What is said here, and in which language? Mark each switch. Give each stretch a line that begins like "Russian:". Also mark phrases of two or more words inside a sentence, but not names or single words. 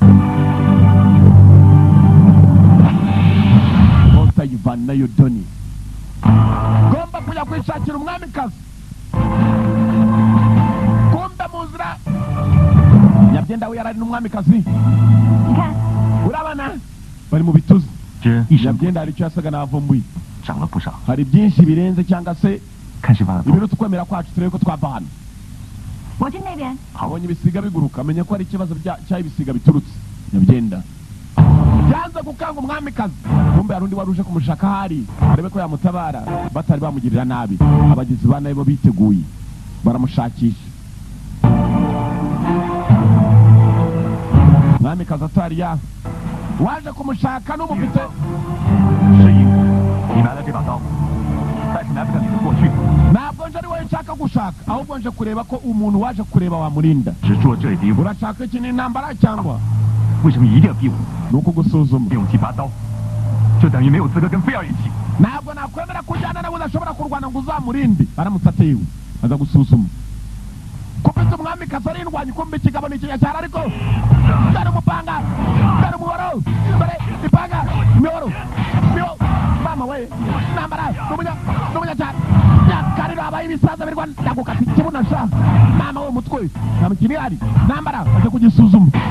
Kinyarwanda: Kota Ivana Yodoni gomba kujya kwishakira umwamikazi kumbe muzira nyabyenda we yarari n'umwamikazi
Chinese: 你看，
Kinyarwanda: urabana bari mu bituzi
Chinese: 这一声
Kinyarwanda: nyabyenda hari icyo yasaga n'avumbuye
Chinese: 长了不少，
Kinyarwanda: hari byinshi birenze cyangwa se
Chinese: 看是发了多。
Kinyarwanda: ibiruta ukwemera kwacu turebe ko twava hano
Chinese: 我去那边。
Kinyarwanda: abonye ibisiga biguruka amenya ko hari ikibazo cy'aho ibisiga biturutse nyabyenda yanze gukanga umwamikazi kumbe hari undi wari uje kumushaka ahari arebe ko yamutabara batari bamugirira nabi abagizi ba nabi bo biteguye baramushakisha umwamikazi atari ya waje kumushaka n'umufite
Chinese: 是因你拿了这把刀，但是拿不了你的过去，
Kinyarwanda: ntabwo nje ari wowe nshaka gushaka ahubwo nje kureba ko umuntu waje kureba wamurinda
Chinese: 只做这一敌我，
Kinyarwanda: urashaka iki n'intambara cyangwa
Chinese: 为什么一定要逼我
Kinyarwanda: ni ukugusuzuma
Chinese: 用起拔刀？这等于没有资格跟菲儿一起。
Kinyarwanda: ntabwo nakwemera kujyana nawe udashobora kurwana ngo uzamurinde aramutse atewe aza gusuzuma kubitsa umwamikazi arindwanya ukumva ikigabo ni ikinyacyara ariko dore umupanga dore umuhoro dore ipanga imihoro mama we intambara n'umunyacyara nyakariro habaye ibisaza birwana ndagukata ikibuno sha mama we umutwe nta mukiri hari intambara aje kugisuzuma